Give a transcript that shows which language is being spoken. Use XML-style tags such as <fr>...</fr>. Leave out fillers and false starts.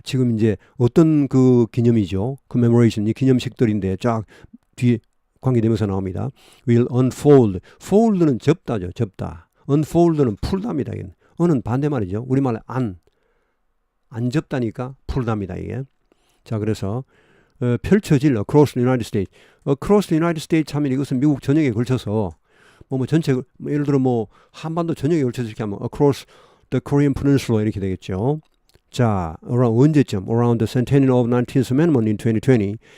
<ko>지금 이제 어떤 그 기념이죠? commemoration 이 기념식들인데 쫙 뒤에 관계되면서 나옵니다.</ko> <en>will unfold.</en> <ko>fold는 접다죠. 접다. unfold는 풀답니다. 이게. 어는 반대말이죠. 우리말에 안 접다니까 풀답니다. 이게. 자, 그래서 펼쳐질</ko> <en>across the United States. across the United States</en> <ko>하면 이것은 미국 전역에 걸쳐서 뭐 전체 예를 들어 뭐 한반도 전역에 걸쳐서 이렇게 하면</ko> <en>across the Korean Peninsula</en> <ko>이렇게 되겠죠. 자, 언제쯤?</ko> <en>Around the centennial of 19th Amendment in 2020.</en>